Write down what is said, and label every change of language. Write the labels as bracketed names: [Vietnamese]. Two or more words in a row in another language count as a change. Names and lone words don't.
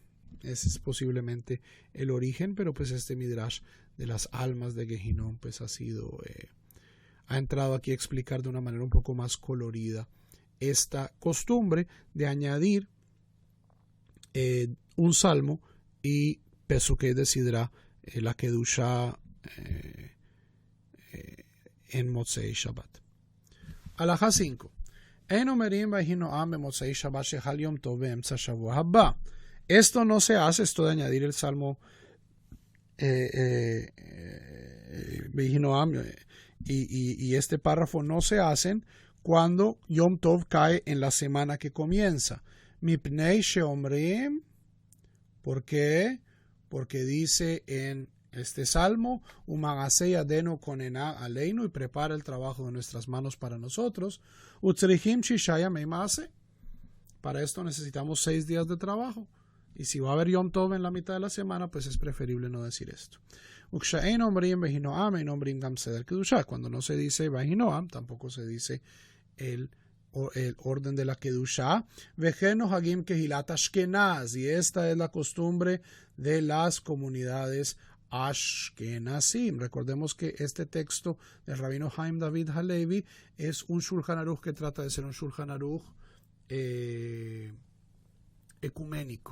[Spanish] Ese es posiblemente el origen, pero pues este midrash de las almas de Gehinnom pues ha entrado aquí a explicar de una manera un poco más colorida esta costumbre de añadir un salmo y [Hebrew] פסוקי דסדרא, [Spanish] la Kedusha en [Hebrew] מוצאי שבת. [Spanish] Alajá 5. [Hebrew] אין אומרים ויהי נועם במוצאי שבת שחל יום טוב באמצע שבוע הבא. [Spanish] Esto no se hace, esto de añadir el salmo v'hinoam y este párrafo no se hacen cuando [Hebrew] יום טוב [Spanish] cae en la semana que comienza. [Hebrew] מפני שאומרים, [Spanish] ¿por qué? Porque dice en este salmo, [Hebrew] ומעשה ידינו כוננה עלינו, [Spanish] y prepara el trabajo de nuestras manos para nosotros. [Hebrew] וצריכים ששה ימי מעשה. [Spanish] Para esto necesitamos 6 días de trabajo. Y si va a haber [Hebrew] יום טוב [Spanish] en la mitad de la semana, pues es preferible no decir esto. [Hebrew] וכשאין אומרים ויהי נועם אין אומרים גם סדר קדושה. [Spanish] Cuando no se dice vehinoam, tampoco se dice el orden de la kedusha. [Hebrew] וכן נוהגים קהילות אשכנז. [Spanish] Y esta es la costumbre de las comunidades Ashkenazim. Recordemos que este texto del rabino Haim David Halevi es un Shulchan Aruch que trata de ser un Shulchan Aruch ecuménico.